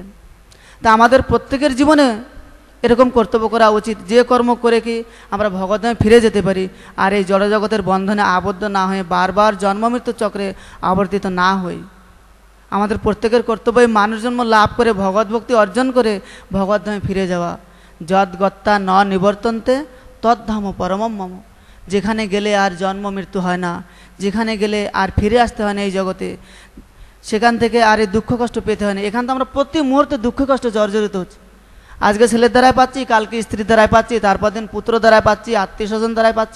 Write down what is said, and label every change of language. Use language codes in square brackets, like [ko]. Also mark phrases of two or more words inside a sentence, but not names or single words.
[bn] তা আমাদের প্রত্যেকের জীবনে এরকম কর্তব্য করা উচিত, যে কর্ম করে কি আমরা ভগবদ্ধামে ফিরে যেতে পারি, আর এই জড়জগতের বন্ধনে আবদ্ধ না হয়ে বারবার জন্মমৃত্যু চক্রে আবর্তিত না হই। আমাদের প্রত্যেকের কর্তব্য এই মানুষ জন্ম লাভ করে ভগবদ্ভক্তি অর্জন করে ভগবদ্ধামে ফিরে যাওয়া। [sa] যদ্গত্তা ন নিবর্তন্তে তদ্ধাম পরমম মম। [bn] যেখানে গেলে আর জন্ম মৃত্যু হয় না, যেখানে গেলে আর ফিরে আসতে হয় না এই জগতে, সেখান থেকে আর এই দুঃখ কষ্ট পেতে হয় না। এখান থেকে আমরা প্রতি মুহূর্তে দুঃখ কষ্ট জর্জরিত হচ্ছে। আজকে ছেলের দ্বারায় পাচ্ছি, কালকে স্ত্রীর দ্বারায় পাচ্ছি, তারপর দিন পুত্র দ্বারায় পাচ্ছি, আত্মীয় স্বজন দ্বারায় পাচ্ছি।